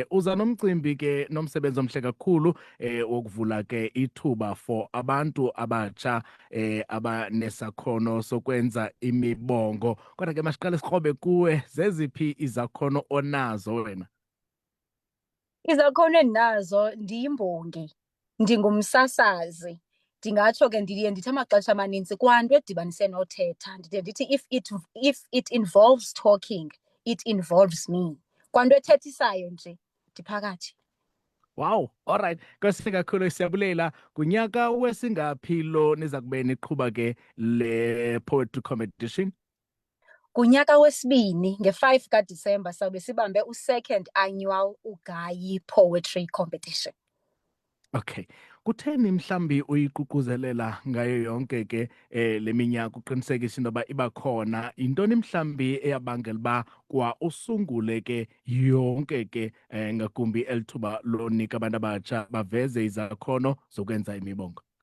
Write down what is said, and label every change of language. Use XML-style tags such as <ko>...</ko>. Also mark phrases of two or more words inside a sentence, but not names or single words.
<xh>Uza nomcimbi ke nomsebenzi omhle kakhulu wokuvula ke ithuba for abantu abatsha abanesakhono sokwenza imibongo. Kodwa ke masiqale sikrobe kuwe, zeziphi izakhono onazo wena? Izakhono endinazo ndiyimbongi, ndingumsasazi. Ndingatsho ke ndiye ndithi amaxesha amaninzi kwanto edibanise nothetha ndide ndithi</xh> <en>if it involves talking, it involves me.</en> <xh>Kwanto ethethisayo nje ndiphakathi.</xh> <en>Wow, alright.</en> <xh>Nkosi kakhulu siyabulela. Kunyaka wesingaphi lo niza kube niqhuba ke le</xh> <en>poetry competition?</en> <xh>Kunyaka wesibini nge-5 kaDisemba sawube sibambe u-2nd annual uGayi Poetry Competition. Okay. Kutheni mhlambi uyiququzelela ngayo yonke ke le minyaka uqinisekisa into yoba iba khona? Yintoni mhlambi eyabangela uba kwa usungule ke yonke ke ngakumbi eli thuba lonika abantu abatsha baveze izakhono zokwenza imibongo?</xh>